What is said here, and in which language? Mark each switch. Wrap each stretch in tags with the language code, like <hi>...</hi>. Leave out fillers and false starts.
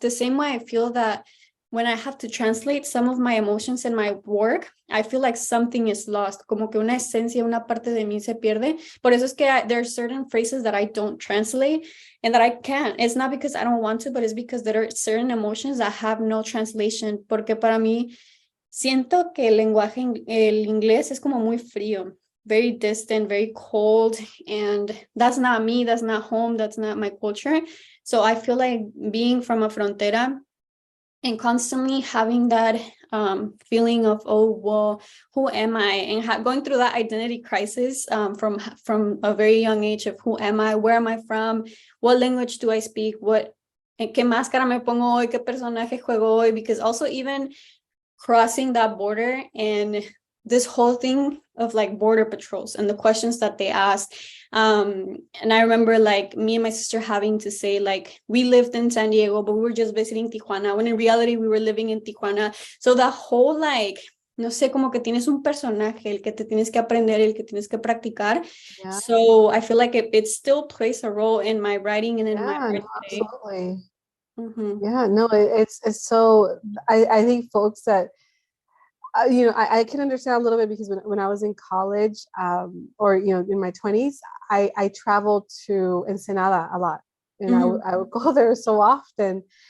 <en>The same way I feel that when I have to translate some of my emotions in my work, I feel like something is lost,</en> <es>como que una esencia, una parte de mí se pierde. Por eso es que</es> <en>there are certain phrases that I don't translate and that I can't. It's not because I don't want to, but it's because there are certain emotions that have no translation.</en> <es>Porque para mí, siento que el lenguaje, el inglés es como muy frío,</es> <en>very distant, very cold. And that's not me, that's not home, that's not my culture. So I feel like being from a frontera and constantly having that feeling of, oh, well, who am I? And going through that identity crisis from a very young age of who am I? Where am I from? What language do I speak?</en> <es>¿Qué máscara me pongo hoy? ¿Qué personaje juego hoy?</es> <en>Because also even crossing that border and this whole thing of like border patrols and the questions that they ask. And I remember like me and my sister having to say like, we lived in San Diego, but we were just visiting Tijuana, when in reality we were living in Tijuana. So that whole like,</en> <es>no sé, como que tienes un personaje, el que te tienes que aprender, el que tienes que practicar.</es> <en>Yeah. So I feel like it still plays a role in my writing and in my art No, today. absolutely. Mm-hmm. Yeah, no, it's so, I think folks that, I can understand a little bit because when I was in college, or, in my 20s, I traveled to Ensenada a lot, and I would go there so often.</en>